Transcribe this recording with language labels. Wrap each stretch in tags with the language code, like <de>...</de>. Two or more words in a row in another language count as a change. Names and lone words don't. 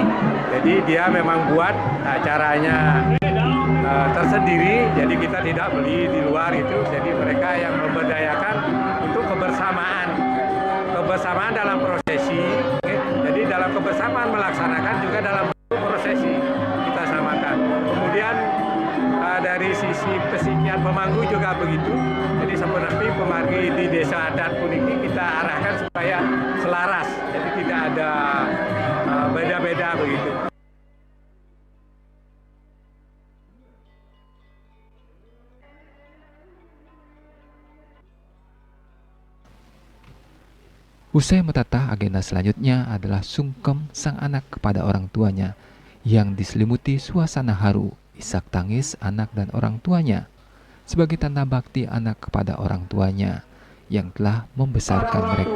<id>Jadi dia memang buat caranya tersendiri, jadi kita tidak beli di luar itu, jadi mereka yang memberdayakan untuk kebersamaan dalam prosesi. Jadi dalam kebersamaan melaksanakan juga dalam prosesi kita samakan. Kemudian dari sisi pesikian pemangku juga begitu. Jadi sebenarnya pemargi di Desa Adat puniki kita arahkan supaya selaras, jadi tidak ada beda-beda begitu. Usai metatah, agenda selanjutnya adalah sungkem sang anak kepada orang tuanya yang diselimuti suasana haru, isak tangis anak dan orang tuanya sebagai tanda bakti anak kepada orang tuanya yang telah membesarkan mereka.</id>